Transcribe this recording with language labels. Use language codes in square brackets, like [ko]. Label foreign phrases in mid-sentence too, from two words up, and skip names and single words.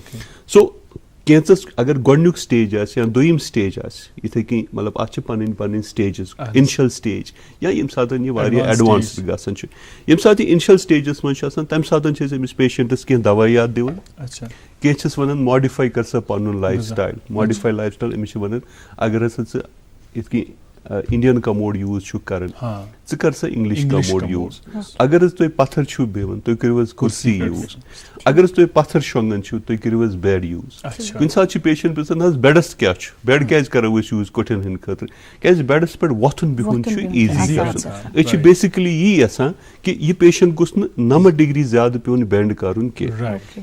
[ks] سو کینٛژس اگر گۄڈنیُک سٹیج آسہِ یا دوٚیِم سٹیج آسہِ, یِتھٕے کٔنۍ مطلب اتھ چھِ پنٕنۍ سٹیجز, [en] initial stage, [ks] یا ییٚمہِ ساتہٕ یہِ واریاہ ایڈوانس گژھان چھُ. ییٚمہِ ساتہٕ یہِ انشل سٹیجس منٛز چھُ آسان, تمہِ ساتہٕ چھِ أسۍ أمِس پیشنٹس کینٛہہ دوایات دِوان. کینٛہہ چھِس ونان ماڈِفاے کر سا پنُن [en] life style. modify life style [ks] أمِس چھِ ونان اگر ہسا ژٕ یِتھ کٔنۍ [en] Indian commode use [ks] چھُ کران ژٕ کر سا [en] English commode use. [ks] اگر حظ تُہۍ پتھر چھُو بیہوان تُہۍ کٔرِو حظ کُرسی یوز. اگر حظ تُہۍ پتھر شۄنگان چھِو تُہۍ کٔرِو حظ بیڈ یوز. کُنہِ ساتہٕ چھُ پیشنٹ پرژھان حظ بیڈس کیاہ چھُ, بیڈ کیازِ کرو أسۍ یوز کوٹھٮ۪ن ہٕنٛدِ خٲطرٕ, کیازِ بیڈس پٮ۪ٹھ وۄتھُن بِہُن چھُ ایزی گژھان. أسۍ چھِ بیسِکلی یی یژھان کہِ یہِ پیشنٹ گوٚژھ نہٕ 90 ڈگری زیادٕ پیوٚن بینڈ کرُن کینٛہہ.